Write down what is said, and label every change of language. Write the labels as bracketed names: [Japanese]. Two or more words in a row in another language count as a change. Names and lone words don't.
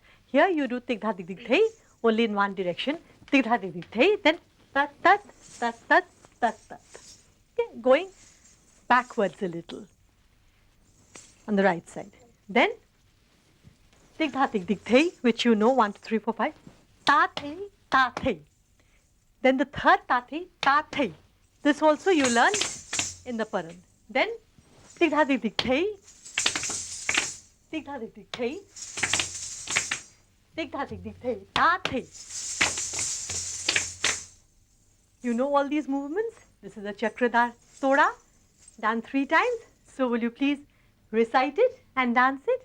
[English] Here you do tik that only in one direction. Tik that then tat tat tat tat tat tat. Okay, going backwards a little on the right side. Then tik thei, which you know 1, 2, 3, 4, 5. Ta thei. Then the third ta thei. This also you learn in the Paran. Then tik thei, tik thei, tik thei, ta thei. You know all these movements? This is a Chakradhar Toda, done 3 times. So will you please recite it and dance it?